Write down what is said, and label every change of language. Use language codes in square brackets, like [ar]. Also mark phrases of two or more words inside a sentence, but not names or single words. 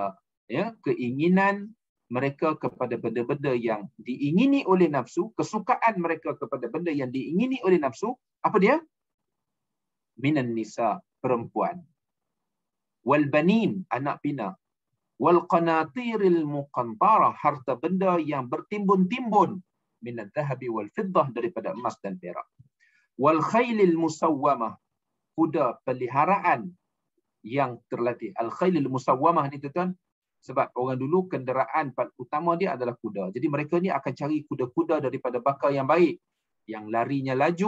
[ms] Ya, keinginan mereka kepada benda-benda yang diingini oleh nafsu, kesukaan mereka kepada benda yang diingini oleh nafsu. Apa dia? [ar] من النساء, [ms] perempuan. [ar] والبنين, [ms] anak pinak. [ar] والقناطير المقنطرة, [ms] harta benda yang bertimbun-timbun. [ar] من الذهب والفضة, [ms] daripada emas dan perak. [ar] والخيل المسومة, [ms] kuda peliharaan yang terlatih. [ar] الخيل المسومة [ms] ni tuan, sebab orang dulu kenderaan utama dia adalah kuda. Jadi mereka ni akan cari kuda-kuda daripada bakar yang baik, yang larinya laju.